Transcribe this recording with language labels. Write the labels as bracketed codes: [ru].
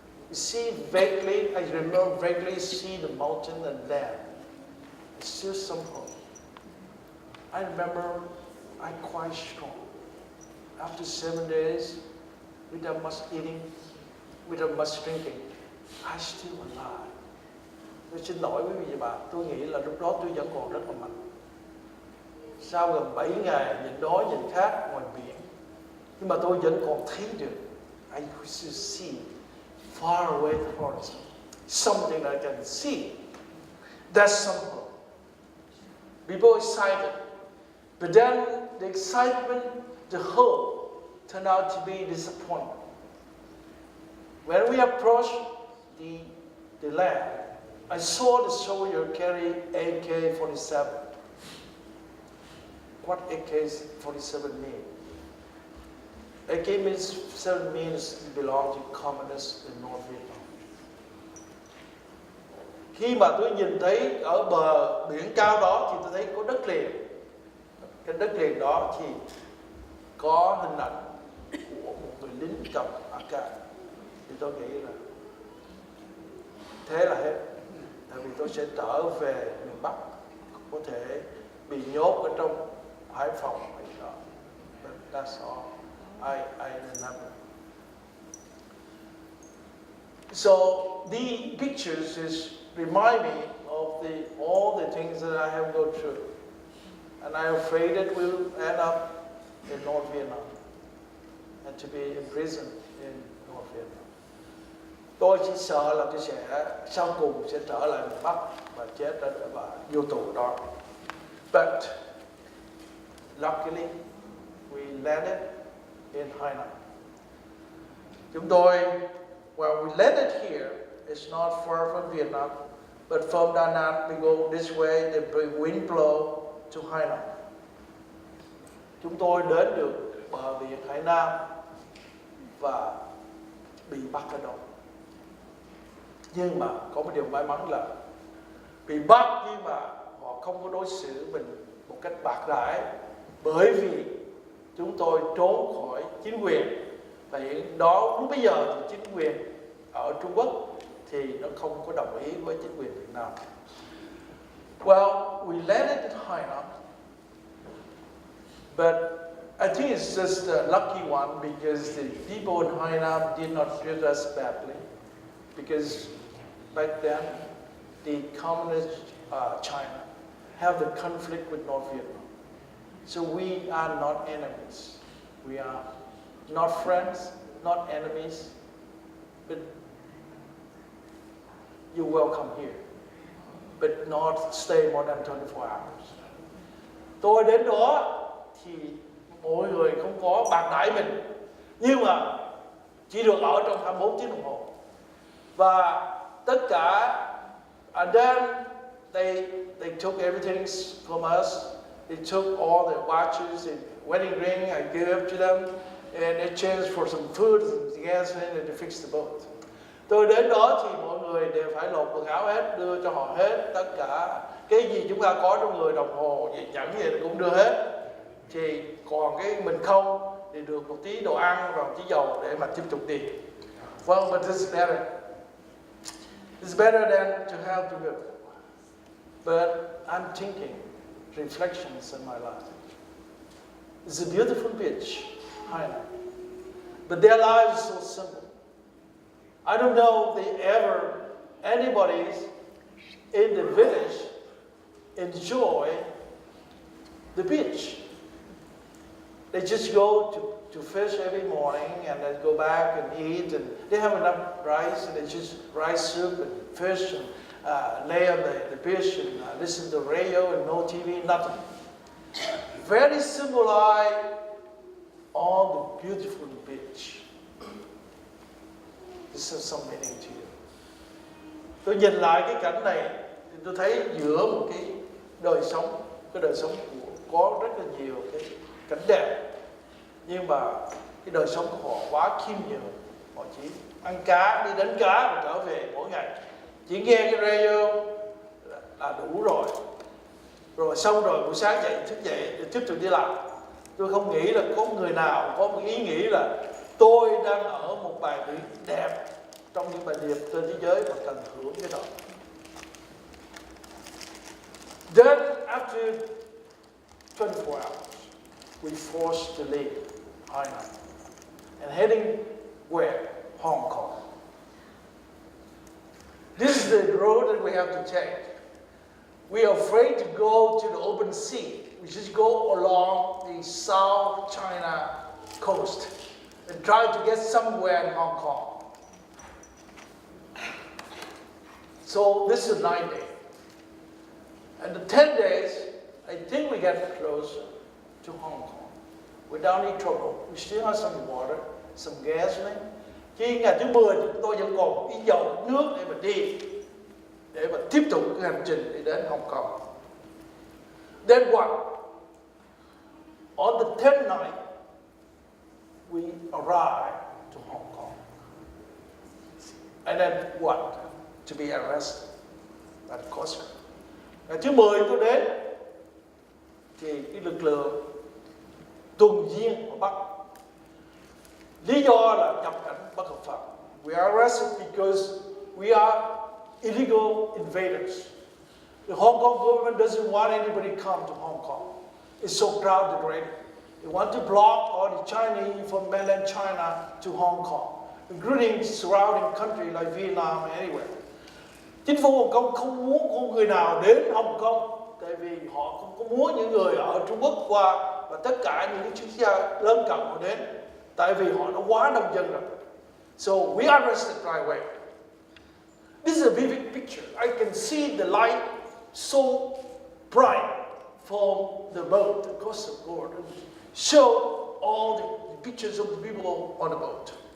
[en] You see vaguely, I remember vaguely see the mountain and land. It's still some hope. I remember I'm quite strong. After 7 days, without much eating, without much drinking, I'm still alive. [vi] Tôi xin lỗi quý vị và bạn, tôi nghĩ là lúc đó tôi vẫn còn rất là mạnh. Sau gần 7 ngày nhìn đói nhìn khát ngoài biển, nhưng mà tôi vẫn còn thấy được. [en] I used to see far away the horizon, something I can see. That's some hope. People excited, but then the excitement, the hope, turned out to be disappointment. When we approached the land, I saw the soldier carry AK-47. What AK-47 mean? AK-47 means it belongs to communists in North Vietnam. [vi] Khi mà tôi nhìn thấy ở bờ biển cao đó thì tôi thấy có đất liền. Cái đất liền đó thì có hình ảnh của một người lính cầm AK. Thì tôi nghĩ là thế là hết. Tại vì tôi sẽ trở về miền Bắc, có thể bị nhốt ở trong Hải Phòng hay đó. [en] But that's all I remember. So the pictures remind me of all the things that I have gone through, and I'm afraid that we'll end up in North Vietnam and to be imprisoned in North Vietnam. [vi] Tôi chỉ sợ là tôi sẽ sau cùng sẽ trở lại miền Bắc và chết ở và vô tù đó. [en] But luckily we landed in Hai Nam. [vi] Chúng tôi, [en] well, we landed here. It's not far from Vietnam, but from Da Nang we go this way. The wind blow to Hai Nam. [vi] Chúng tôi đến được bờ biển Hải Nam và bị bắt ở đâu. Nhưng mà có một điều may mắn là bị bắt nhưng mà họ không có đối xử mình một cách bạc đãi, bởi vì chúng tôi trốn khỏi chính quyền. Và hiện đó lúc bây giờ thì chính quyền ở Trung Quốc thì nó không có đồng ý với chính quyền Việt Nam. [en] Well, we landed in Hai Nam, but I think it's just a lucky one because the people in Hai Nam did not treat us badly, because back then the communist China have the conflict with North Vietnam. So we are not enemies. We are not friends, not enemies, but you're welcome here, but not stay more than 24 hours. [vi] Tôi đến đó thì mọi người không có bạc đãi mình, nhưng mà chỉ được ở trong 24 tiếng đồng hồ. Và tất cả, [en] and then they took everything from us. They took all the watches and wedding ring. I gave up to them, and they changed for some food and gas, and they fixed the boat. [vi] Tôi đến đó thì mọi người đều phải lột quần áo hết, đưa cho họ hết tất cả cái gì chúng ta có trong người, đồng hồ, nhẫn gì cũng đưa hết. Thì còn cái mình không thì được một tí đồ ăn và một tí dầu để mà tiếp tục đi. [en] Well, but this is better. It's better than to have to go. But I'm thinking reflections in my life. It's a beautiful beach, Hainan. But their lives is so simple. I don't know if anybody in the village enjoy the beach. They just go to fish every morning and then go back and eat, and they have enough rice, and they just rice soup and fish and lay on the beach and listen to radio and no TV, nothing. Very simple life on the beautiful beach. This has some meaning to you. [vi] Tôi nhìn lại cái cảnh này thì tôi thấy giữa một cái đời sống có rất là nhiều cái cảnh đẹp, nhưng mà cái đời sống của họ quá khiêm nhường. Họ chỉ ăn cá, đi đánh cá và trở về mỗi ngày, chỉ nghe cái radio là đủ rồi. Rồi xong rồi buổi sáng thức dậy để tiếp tục đi làm. Tôi không nghĩ là có người nào có một ý nghĩ là tôi đang ở một bãi biển đẹp trong những bãi đẹp trên thế giới và cần hưởng cái đó. [en] Then after 24 hours, we forced to leave Hainan and heading where? Hong Kong. This is the road that we have to take. We are afraid to go to the open sea. We just go along the South China coast and try to get somewhere in Hong Kong. So this is 9 days. And the 10 days, I think we get closer to Hong Kong without any trouble. We still have some water, some gasoline. [vi] Khi ngày thứ 10 thì chúng tôi vẫn còn ít dầu, nước để mà đi, để mà tiếp tục cái hành trình đi đến Hong Kong. [en] Then what? On the 10th night, we arrived to Hong Kong. And then what? To be arrested by the Coast Guard. [vi] Ngày thứ 10 tôi đến thì cái lực lượng tuần duyên ở Bắc, lý do là nhập cảnh bất hợp pháp. [en] We are arrested because we are illegal invaders. The Hong Kong government doesn't want anybody to come to Hong Kong. It's so crowded already. They want to block all the Chinese from mainland China to Hong Kong, including surrounding countries like Vietnam and anywhere. [vi] Chính phủ Hồng Kông không muốn có người nào đến Hồng Kông, tại vì họ không có muốn những người ở Trung Quốc qua và tất cả những cái quốc gia lân cận họ đến, tại vì họ đã quá đông dân rồi. [en] So we arrested right away. This is a vivid picture. I can see the light so bright from the boat, the coastal guard, show all the pictures of the people on the boat.